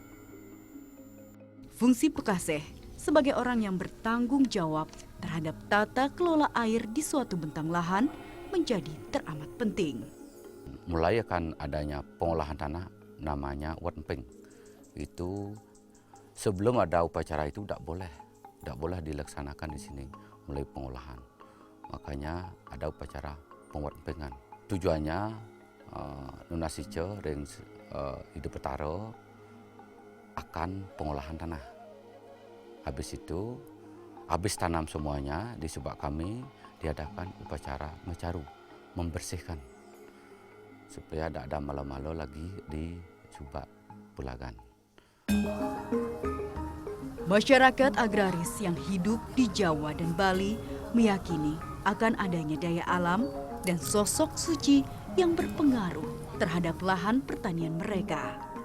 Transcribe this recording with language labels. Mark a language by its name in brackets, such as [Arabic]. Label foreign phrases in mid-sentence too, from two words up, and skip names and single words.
[Indonesian] Fungsi Pekaseh sebagai orang yang bertanggung jawab terhadap tata kelola air di suatu bentang lahan menjadi teramat penting. Mulai akan adanya pengolahan tanah namanya Watmpeng. Itu sebelum ada upacara itu tidak boleh dilaksanakan di sini mulai pengolahan. Makanya ada upacara pengwatpengan. [Balinese] Tujuannya Nunasice ring hidup betara akan pengolahan tanah. [Indonesian] Habis itu, habis tanam semuanya di subak kami diadakan upacara mecaru, membersihkan supaya tidak ada malo-malo lagi di subak Bulagan. Masyarakat agraris yang hidup di Jawa dan Bali meyakini akan adanya daya alam dan sosok suci yang berpengaruh terhadap lahan pertanian mereka.